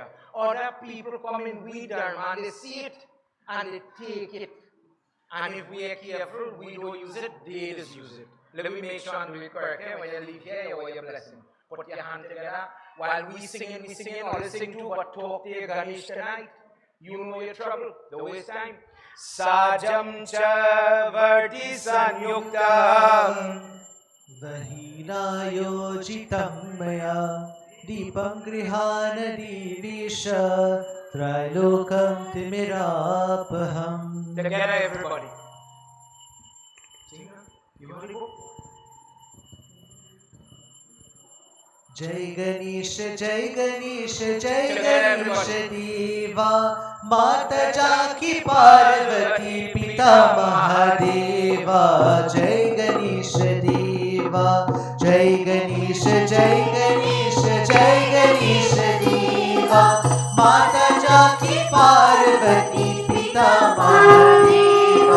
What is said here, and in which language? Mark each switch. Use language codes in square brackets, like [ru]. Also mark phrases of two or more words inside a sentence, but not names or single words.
[en] Other people come in with them and they see it and they take it. And if we are careful, we don't use it, they just use it. Let me make sure I'm doing it correctly. When you leave here, you want your blessing. Put your hand together. While we singing, all they sing too, but talk to your Ganesh tonight. You know your trouble. Don't waste time. [sa] साज्यं च वर्ति संयुक्तं वह्नियोजितं मया दीपं गृहाण देवेश त्रैलोक्यं तिमिरापहम्. [en] Together everybody. Sing. You want to go? [hi] जय गणेश, जय गणेश, जय गणेश देवा माता जाकी पार्वती पिता महादेवा. जय गणेश देवा, जय गणेश, जय गणेश, जय गणेश देवा माता जाकी पार्वती पिता महादेवा.